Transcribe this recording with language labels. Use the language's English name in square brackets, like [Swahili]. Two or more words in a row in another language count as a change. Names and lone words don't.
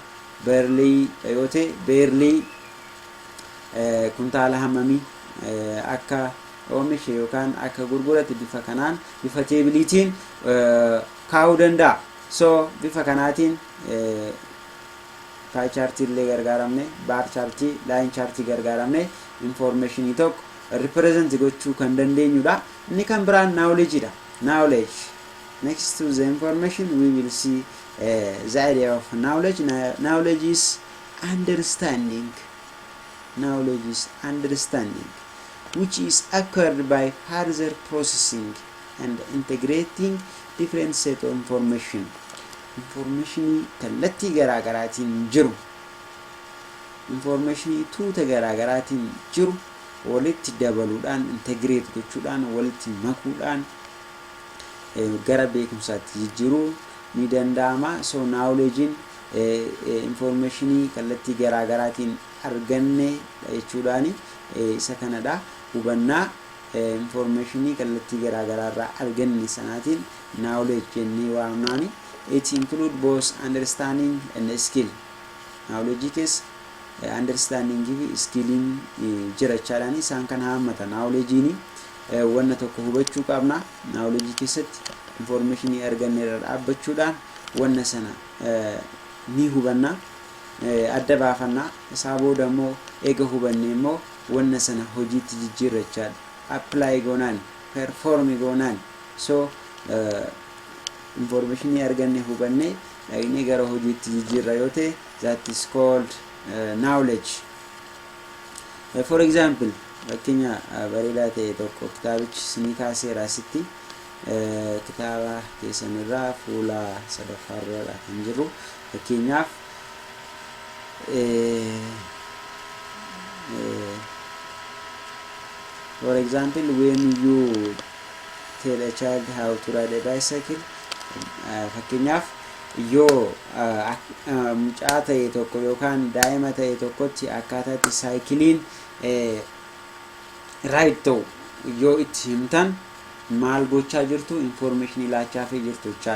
[Oromo] Beerlii yoo ta'e beerlii kuntaala hammamii akka oomishe yookaan akka gurgurate bifa kanaan bifa teebiliitiin kaa'uu danda'a. So bifa kanaatiin [English] pie chart [Oromo] illee gargaaramne [English] bar chart line chart [Oromo] gargaaramne informationii tokko represent gochuu kan dandeenyudha. Inni kan biraan knowledge dha. Knowledge. [English] Next to the information we will see the idea of knowledge. Knowledge is understanding. Knowledge is understanding, which is acquired by further processing and integrating different set of information. [Oromo] Information kallattii garaagaraatiin jiru. Information tuuta garaagaraatiin jiru walitti dabaluudhaan integrate gochuudhaan walitti makuudhaan gara beekumsaatti jijjiiruu ni danda'ama. So knowledge information kallattii garaagaraatiin arganne jechuudhaani isa kanadha. Hubannaa information kallattii garaagaraarraa arganne sanaatiin knowledge jennee waamnaani. [English] It include both understanding and skill. [Oromo] Knowledge keessa understanding fi skilling jira jechaadhaani. Isaan kan hammata knowledgeeni wanna tokko hubachuu qabna. Knowledge keessatti information arganne irra dhaabbachuudhaan wanna sana ni hubanna. Adda baafannaa isaa booda immoo eega hubanne immoo wanna sana hojiitti jijjiirra jechaadha. Apply goonaan perform goonaan so information arganne hubanne dhaqnee gara hojiitti jijjiirra yoo ta'e [English] that is called knowledge. For example [Oromo] fakkeenya bareedaa ta'e tokko kitaabichi isinii kaaseera asitti kitaaba keessanirraa fuula sadaffaarra kan jiru fakkeenyaaf [English] for example when you tell a child how to ride a bicycle [Oromo] fakkeenyaaf yoo mucaa ta'e tokko yookaan daa'ima ta'e tokkotti akkaataatti saayikiliin ride ta'u yoo itti himtan maal gochaa jirtu information ilaachaafii jirtu jechaadha.